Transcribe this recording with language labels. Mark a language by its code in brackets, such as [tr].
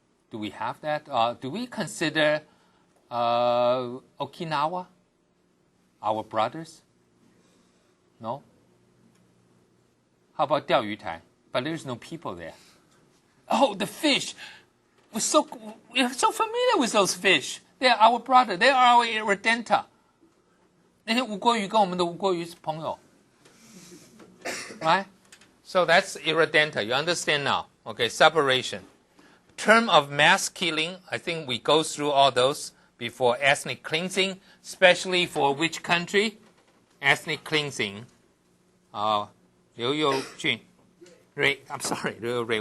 [en] Do we have that? Do we consider Okinawa our brothers? No? How about 钓鱼台? But there's no people there. Oh, the fish! We're so familiar with those fish. They're our brother. They are our irredenta. [zh] 那些吴郭鱼跟我们的吴郭鱼是朋友 [en] Right? So that's irredenta. You understand now? Okay, separation. Term of mass killing, I think we go through all those before ethnic cleansing, especially for which country? Ethnic cleansing. 刘佑俊 Ray, I'm sorry, Ray.